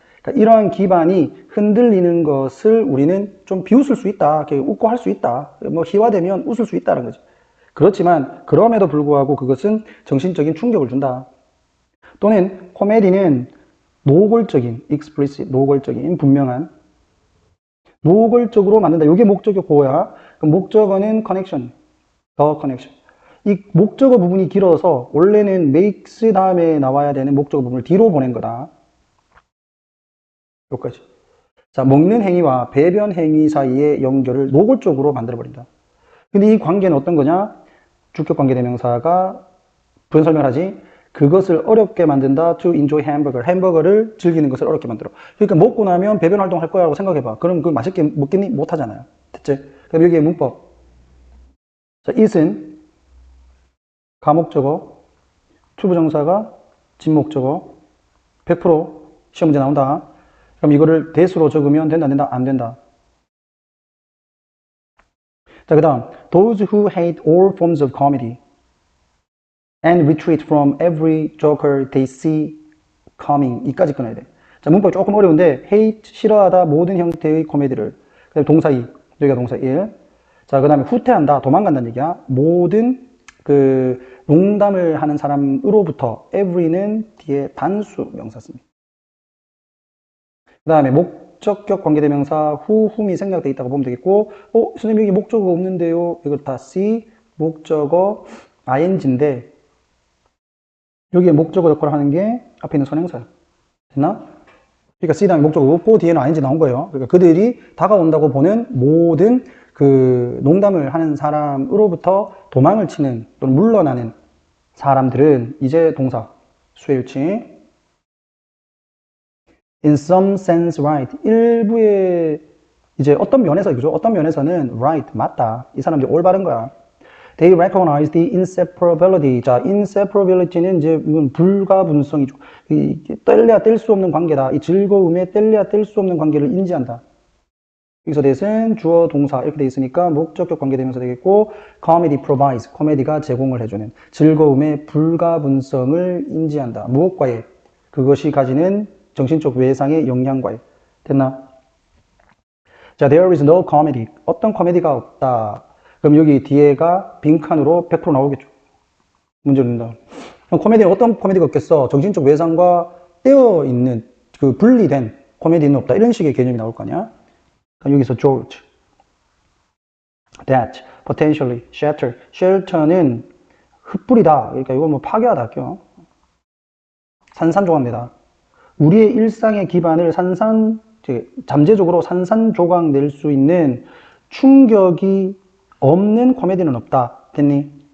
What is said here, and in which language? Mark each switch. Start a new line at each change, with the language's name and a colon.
Korean: 그러니까 이러한 기반이 흔들리는 것을 우리는 좀 비웃을 수 있다. 이렇게 웃고 할 수 있다. 뭐 희화되면 웃을 수 있다는 거지. 그렇지만 그럼에도 불구하고 그것은 정신적인 충격을 준다. 또는 코미디는 노골적인, explicit, 노골적인, 분명한. 노골적으로 만든다. 이게 목적어 보호야. 그럼 목적어는 connection, the connection. 이 목적어 부분이 길어서 원래는 makes 다음에 나와야 되는 목적어 부분을 뒤로 보낸 거다. 여기까지. 자, 먹는 행위와 배변 행위 사이의 연결을 노골적으로 만들어버린다. 근데 이 관계는 어떤 거냐? 주격 관계대명사가 부연 설명을 하지. 그것을 어렵게 만든다.
English: To enjoy hamburger.
Korean: 햄버거를 즐기는 것을 어렵게 만들어. 그러니까 먹고 나면 배변 활동 할 거라고 생각해봐. 그럼 그걸 맛있게 먹겠니? 못 하잖아요. 됐지? 그럼 여기에 문법. 자, it은 가목적어, 투부정사가 진목적어, 100% 시험 문제 나온다. 그럼 이거를 대수로 적으면 된다, 안 된다? 안 된다.
English: 자, 그 다음 those who hate all forms of comedy and retreat from every joker they see coming.
Korean: 이까지 끊어야 돼. 자, 문법이 조금 어려운데 hate, 싫어하다, 모든 형태의 코미디를. 그 다음에 동사 2, 여기가 동사 1. 자, 그 다음에 후퇴한다, 도망간다는 얘기야. 모든 농담을 하는 사람으로부터 every는 뒤에 단수 명사 씁니다. 그 다음에 목적격 관계대명사 whom이 생략되어 있다고 보면 되겠고, 선생님 여기 목적어 없는데요. 이걸 다 C, 목적어 ing인데 여기에 목적어 역할을 하는 게 앞에 있는 선행사야. 됐나? 그러니까 C 다음에 목적어 없고 뒤에는 ing 나온 거예요. 그러니까 그들이 다가온다고 보는 모든 농담을 하는 사람으로부터 도망을 치는 또는 물러나는 사람들은 이제 동사 수일치.
English: In some sense right.
Korean: 일부의 이제 어떤 면에서 그죠? 어떤 면에서는 right 맞다. 이 사람들이 올바른 거야.
English: They recognize the inseparability.
Korean: 자, inseparability는 이제 이건 불가분성이죠. 뗄래야 뗄 수 없는 관계다. 이 즐거움에 뗄래야 뗄 수 없는 관계를 인지한다. 여기서 that은 주어 동사 이렇게 돼 있으니까 목적격 관계되면서 되겠고,
English: comedy provides.
Korean: 코미디가 제공을 해주는 즐거움의 불가분성을 인지한다. 무엇과의? 그것이 가지는 정신적 외상의 영향과의. 됐나? 자,
English: there is no comedy.
Korean: 어떤 코미디가 없다. 그럼 여기 뒤에가 빈칸으로 100% 나오겠죠. 문제를 낸다. 그럼 코미디는 어떤 코미디가 없겠어? 정신적 외상과 떼어 있는 분리된 코미디는 없다. 이런 식의 개념이 나올 거 아니야? 그럼 여기서
English: George, that, potentially, shatter.
Korean: shelter는 흩뿌리다. 그러니까 이건 뭐 파괴하다 할게요. 산산조각내다. 우리의 일상의 기반을 잠재적으로 산산조각 낼 수 있는 충격이 없는 코미디는 없다. 됐니?